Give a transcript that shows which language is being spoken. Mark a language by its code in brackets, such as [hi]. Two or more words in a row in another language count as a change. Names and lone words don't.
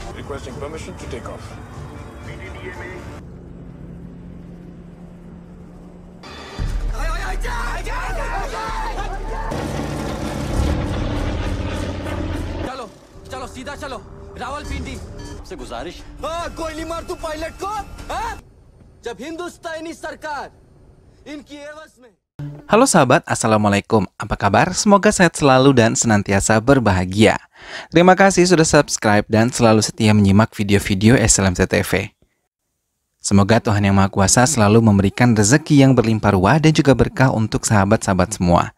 [en] requesting permission to take off. [hi] चलो चलो सीधा चलो रावलपिंडी से गुजारिश गोली मार तू पायलट को जब हिंदुस्तानी सरकार इनकी एवज में. [id] Halo sahabat, Assalamualaikum. Apa kabar? Semoga sehat selalu dan senantiasa berbahagia. Terima kasih sudah subscribe dan selalu setia menyimak video-video SLMZ TV. Semoga Tuhan Yang Maha Kuasa selalu memberikan rezeki yang berlimpah ruah dan juga berkah untuk sahabat-sahabat semua.